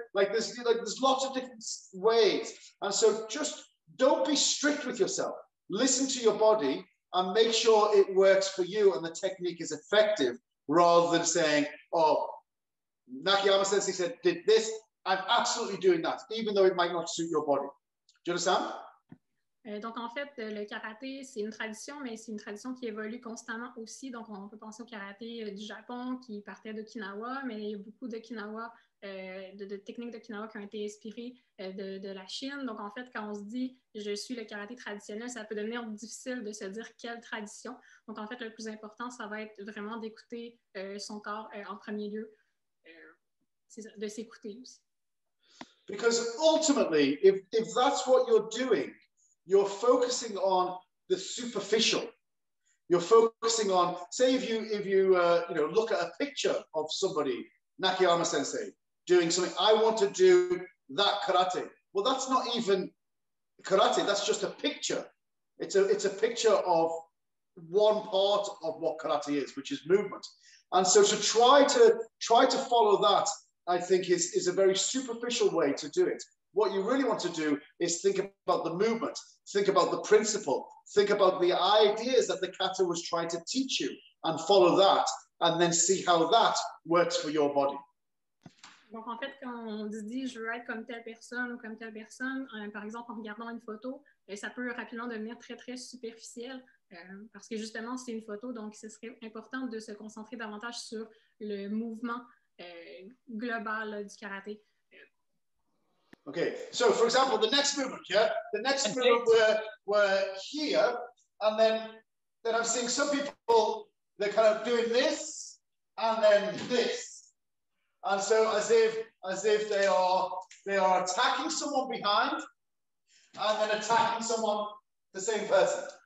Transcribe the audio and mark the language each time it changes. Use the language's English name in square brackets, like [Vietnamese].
[English] There's lots of different ways. And so just don't be strict with yourself. Listen to your body and make sure it works for you and the technique is effective, rather than saying, oh, Nakayama Sensei did this, I'm absolutely doing that, even though it might not suit your body. Do you understand? [French] Donc, en fait, le karaté, c'est une tradition, mais c'est une tradition qui évolue constamment aussi. Donc, on peut penser au karaté du Japon qui partait d'Okinawa, mais il y a beaucoup d'Okinawa, de techniques d'Okinawa qui ont été inspirées de la Chine. Donc, en fait, quand on se dit « je suis le karaté traditionnel », ça peut devenir difficile de se dire quelle tradition. Donc, en fait, le plus important, ça va être vraiment d'écouter son corps en premier lieu, de s'écouter aussi. [English] Because ultimately, if that's what you're doing, you're focusing on the superficial. You're focusing on, say, if you you know, look at a picture of somebody, Nakayama Sensei, doing something. I want to do that karate. Well, that's not even karate. That's just a picture. It's a picture of one part of what karate is, which is movement. And so to try to follow that, I think is a very superficial way to do it. What you really want to do is think about the movement, think about the principle, think about the ideas that the kata was trying to teach you, and follow that, and then see how that works for your body. [French] Donc, en fait, quand on dit « je veux être comme telle personne » ou comme telle personne, par exemple, en regardant une photo, ça peut rapidement devenir très, très superficiel parce que justement, c'est une photo, donc ce serait important de se concentrer davantage sur le mouvement global du karaté. [English] Okay, so for example, the next movement, yeah? The next movement we're here, and then I'm seeing some people, they're kind of doing this, and then this. And so as if they are attacking someone behind, and then attacking someone, the same person.